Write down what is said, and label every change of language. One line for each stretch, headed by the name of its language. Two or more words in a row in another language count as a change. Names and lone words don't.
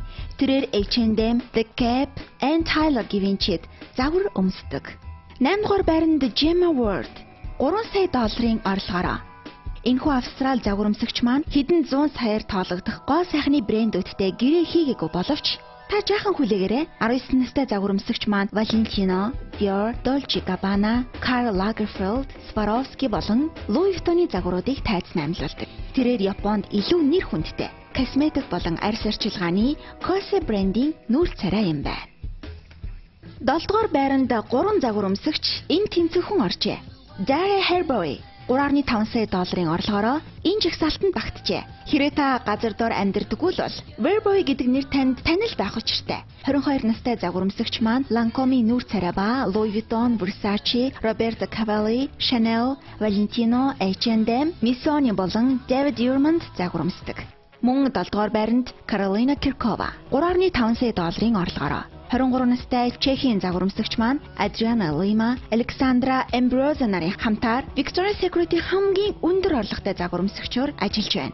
Mongolian: Тэрээр H&M, The Gap, Tyler Givenchy загвар өмсдөг. 8-р байранд Gemma Ward 3 сая долларын орлогоороо. Энэхүү Австрал загвар өмсөгч маань хэдэн 100 саяар тоологдох гоо сайхны брэндүүдтэй гэрээ хийгээгүй боловч та жаахан хүлээгээрэй. 19 настай загвар өмсөгч маань Valentino, Dior, Dolce & Gabbana, Karl Lagerfeld, Swarovski болон Louis Vuitton-ы загваруудыг тайцсан амьлуулдаг. Тэрээр Японд илүү нэр хүндтэй косметик болон арьс орчилгааны Kose брендийн нүүр царай юм байна. 7-р байранд 3 загвар өмсөгч энэ тэнцвэрхэн оржээ. Daria Herboy 3.5 сая долларын орлогоороо энэ жагсаалтанд багтжээ. Хэрвээ та газар дор амьдардаггүй л бол Herboy гэдэг нэр танд танил байх учиртай. 22 настай загвар өмсөгч маань Lancome-ийн нүүр царай ба Louis Vuitton, Versace, Roberto Cavalli, Chanel, Valentino, H&M, Missoni болон David Yurman загвар өмсдөг. Мөн 7-р байранд Carolina Kirkova 3.5 сая долларын орлогоороо. 23 настай Чехийн загвар өмсөгч маань Adriana Lima, Alexandra Ambrosio нарын хамтаар Victoria's Secret-ийн хамгийн өндөр орлоготой загвар өмсөгчөөр ажиллаж байна.